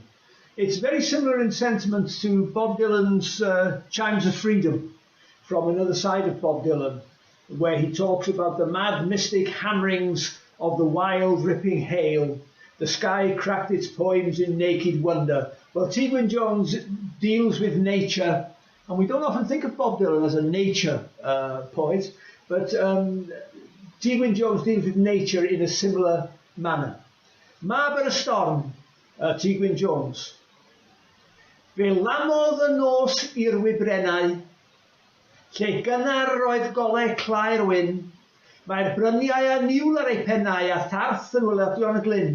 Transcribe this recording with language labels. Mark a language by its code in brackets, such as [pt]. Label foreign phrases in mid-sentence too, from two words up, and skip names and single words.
[en] It's very similar in sentiment to Bob Dylan's Chimes of Freedom, from another side of Bob Dylan, where he talks about the mad mystic hammerings of the wild ripping hail. The sky cracked its poems in naked wonder. Well, T. Gwyn Jones deals with nature, and we don't often think of Bob Dylan as a nature poet, but T. Gwyn Jones deals with nature in a similar manner. [cy] Mab y Storm, T. Gwyn Jones. Fe lamodd y nos i'r wybrennau, lle gynnar roedd golau claer wyn, mae'r bryniau a niwl ar ei pennau a tharth yn wylion y glyn.